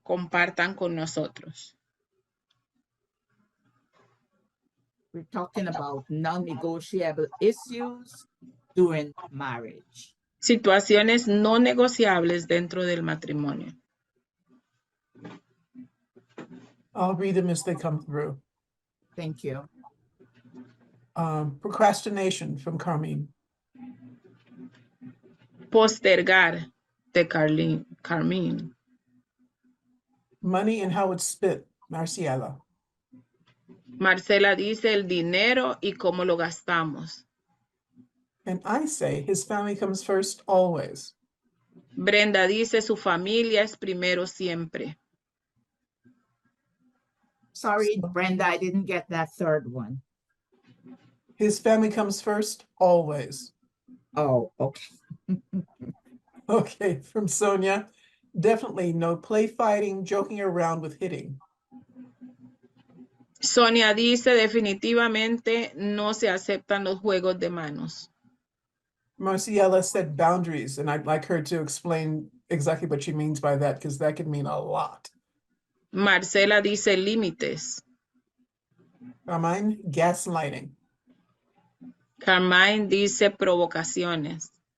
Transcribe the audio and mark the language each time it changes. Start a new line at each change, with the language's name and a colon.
Spanish: Compartan con nosotros.
English: We're talking about non-negotiable issues during marriage.
Spanish: Situaciones no negociables dentro del matrimonio.
English: I'll read them as they come through. Thank you. Procrastination from Carmine.
Spanish: Postergar de Carmine.
English: Money and how it's spent, Marciela.
Spanish: Marcela dice el dinero y cómo lo gastamos.
English: And I say his family comes first always.
Spanish: Brenda dice su familia es primero siempre.
English: Sorry, Brenda, I didn't get that third one. His family comes first always. Oh, okay. Okay, from Sonia. Definitely no play fighting, joking around with hitting.
Spanish: Sonia dice definitivamente no se aceptan los juegos de manos.
English: Marciela said boundaries, and I'd like her to explain exactly what she means by that, because that could mean a lot.
Spanish: Marcela dice límites.
English: Carmine, gaslighting.
Spanish: Carmine dice provocaciones.